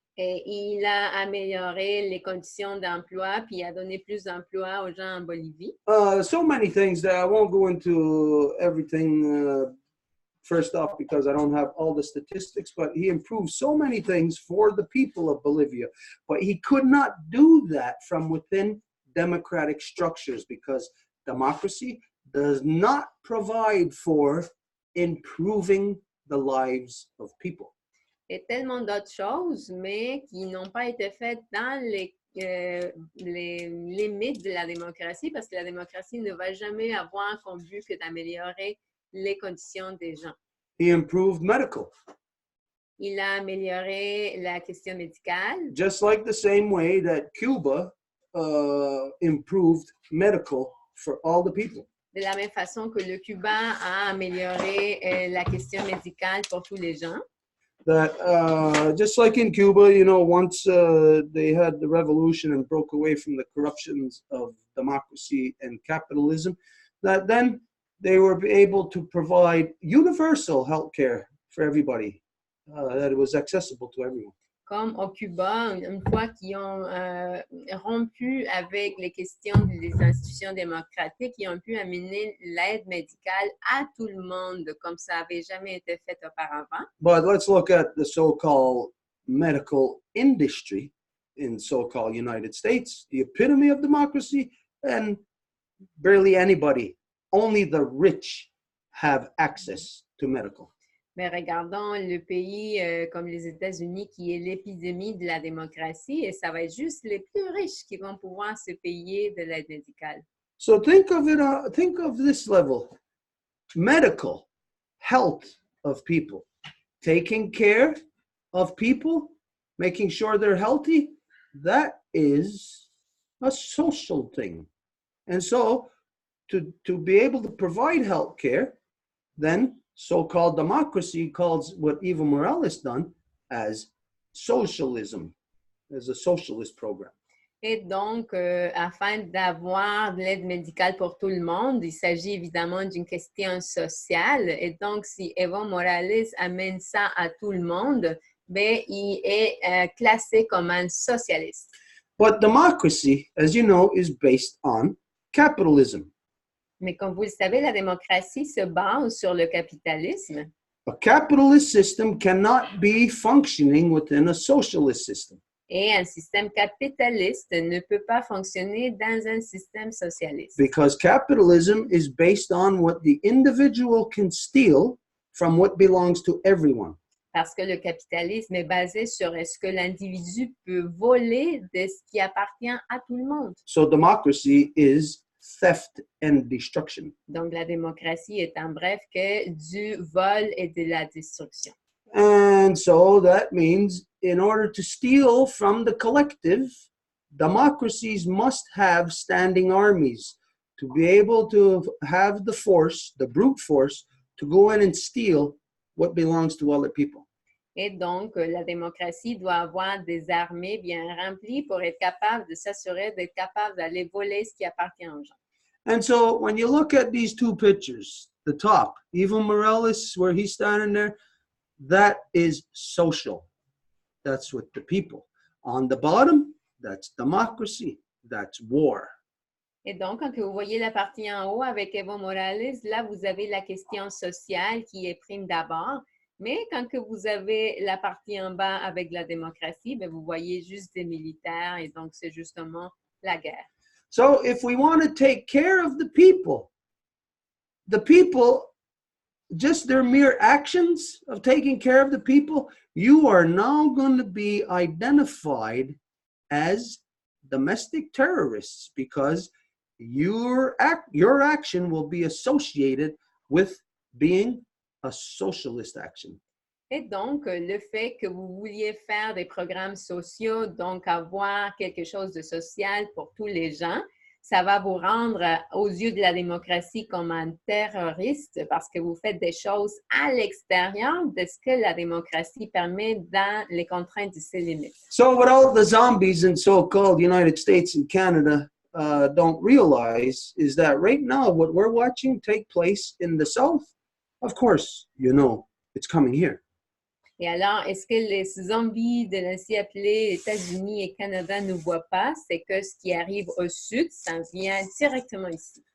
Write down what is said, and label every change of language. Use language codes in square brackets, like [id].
[fr] Et il a amélioré les conditions d'emploi puis il a donné plus d'emplois aux gens en Bolivie. [en] So many things that I won't go into everything first off because I don't have all the statistics, but he improved so many things for the people of Bolivia. But he could not do that from within democratic structures because democracy does not provide for improving the lives of people. [fr] Et tellement d'autres choses, mais qui n'ont pas été faites dans les limites de la démocratie, parce que la démocratie ne va jamais avoir comme but que d'améliorer les conditions des gens. [en] He improved medical. [fr] Il a amélioré la question médicale. [en] Just like the same way that Cuba improved medical for all the people. [fr] De la même façon que le Cuba a amélioré la question médicale pour tous les gens. [en] That just like in Cuba, you know, once they had the revolution and broke away from the corruptions of democracy and capitalism, that then they were able to provide universal health care for everybody, that it was accessible to everyone. [fr] Comme au Cuba, une fois qu'ils ont rompu avec les questions des institutions démocratiques, ils ont pu amener l'aide médicale à tout le monde, comme ça n'avait jamais été fait auparavant. [en] But let's look at the so-called medical industry in so-called United States, the epitome of democracy, and barely anybody, only the rich have access to medical. [fr] Mais regardons le pays comme les États-Unis qui est l'épidémie de la démocratie et ça va être juste les plus riches qui vont pouvoir se payer de l'aide médicale. [en] So think of this level, medical health of people, taking care of people, making sure they're healthy, that is a social thing. And so to be able to provide health care, then so-called democracy calls what Evo Morales done as socialism, as a socialist program. [fr] Et donc, afin d'avoir de l'aide médicale pour tout le monde, il s'agit évidemment d'une question sociale. Et donc, si Evo Morales amène ça à tout le monde, ben, il est classé comme un socialiste. [en] But democracy, as you know, is based on capitalism. [fr] Mais comme vous le savez, la démocratie se base sur le capitalisme. [en] A capitalist system cannot be functioning within a socialist system. [fr] Et un système capitaliste ne peut pas fonctionner dans un système socialiste. [en] Because capitalism is based on what the individual can steal from what belongs to everyone. [fr] Parce que le capitalisme est basé sur ce que l'individu peut voler de ce qui appartient à tout le monde. [en] So democracy is theft and destruction. [fr] Donc, la démocratie est en bref que du vol et de la destruction. [en] And so that means in order to steal from the collective, democracies must have standing armies to be able to have the force, the brute force, to go in and steal what belongs to other people. [fr] Et donc, la démocratie doit avoir des armées bien remplies pour être capable de s'assurer d'être capable d'aller voler ce qui appartient aux gens. [en] And so when you look at these two pictures, the top, Evo Morales, where he's standing there, that is social. That's with the people. On the bottom, that's democracy. That's war. [fr] Et donc, quand vous voyez la partie en haut avec Evo Morales, là, vous avez la question sociale qui est prime d'abord. Mais quand que vous avez la partie en bas avec la démocratie, bien, vous voyez juste des militaires et donc c'est justement la guerre. [en] So if we want to take care of the people, just their mere actions of taking care of the people, you are now going to be identified as domestic terrorists because your action will be associated with being a socialist action. [fr] Et donc, le fait que vous vouliez faire des programmes sociaux, donc avoir quelque chose de social pour tous les gens, ça va vous rendre aux yeux de la démocratie comme un terroriste parce que vous faites des choses à l'extérieur de ce que la démocratie permet dans les contraintes de ses limites. [en] So what all the zombies in so-called United States and Canada don't realize is that right now what we're watching take place in the South, of course, you know, it's coming here. [fr] Et alors, est-ce que les zombies de l'ainsi appelé États-Unis et Canada ne voient pas? C'est que ce qui arrive au sud, ça vient directement ici.